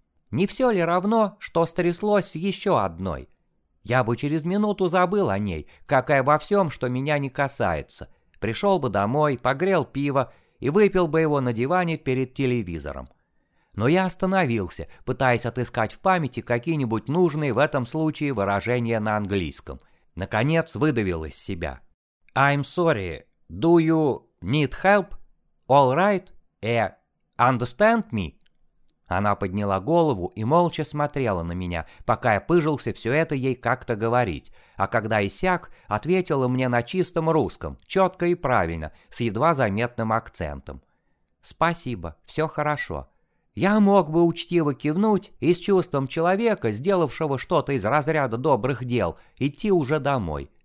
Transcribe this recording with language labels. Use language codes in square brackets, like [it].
[ru] Не все ли равно, что стряслось с еще одной? Я бы через минуту забыл о ней, как и обо всем, что меня не касается. Пришел бы домой, погрел пиво и выпил бы его на диване перед телевизором. Но я остановился, пытаясь отыскать в памяти какие-нибудь нужные в этом случае выражения на английском. Наконец выдавил из себя. [en] I'm sorry, do you need help? All right, understand me? [ru] Она подняла голову и молча смотрела на меня, пока я пыжился все это ей как-то говорить, а когда иссяк, ответила мне на чистом русском, четко и правильно, с едва заметным акцентом. «Спасибо, все хорошо». Я мог бы учтиво кивнуть и с чувством человека, сделавшего что-то из разряда добрых дел, идти уже домой.